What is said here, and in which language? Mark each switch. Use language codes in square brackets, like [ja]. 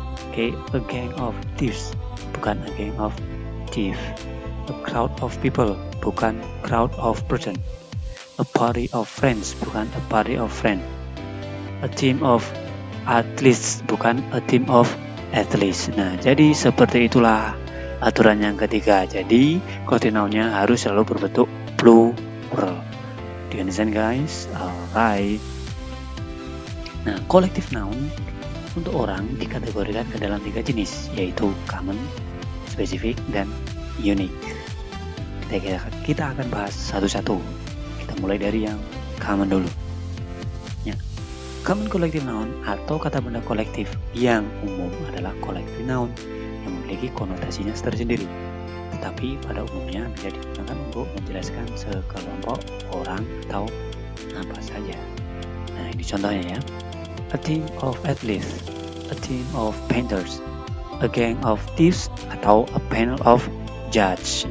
[en] Oke, a gang of thieves [id] bukan [en] a gang of thief. A crowd of people [id] bukan [en] crowd of person. A party of friends bukan a party of friend. A team of athletes [id] bukan [en] a team of athletes. [id] Nah, jadi seperti itulah aturan yang ketiga. Jadi collective noun-nya harus selalu berbentuk plural. [en] Do you understand guys? Alright. [id] Nah, collective noun untuk orang dikategorikan ke dalam 3 jenis, yaitu common, specific, dan unique. Kita akan bahas satu-satu. Kita mulai dari yang common dulu. Ya. Common collective noun atau kata benda kolektif yang umum adalah collective noun yang memiliki konotasinya tersendiri, tetapi pada umumnya bisa digunakan untuk menjelaskan sekelompok orang atau apa saja. Nah, ini contohnya ya. [en] a team of athletes, a team of painters, a gang of thieves, atau a panel of judge.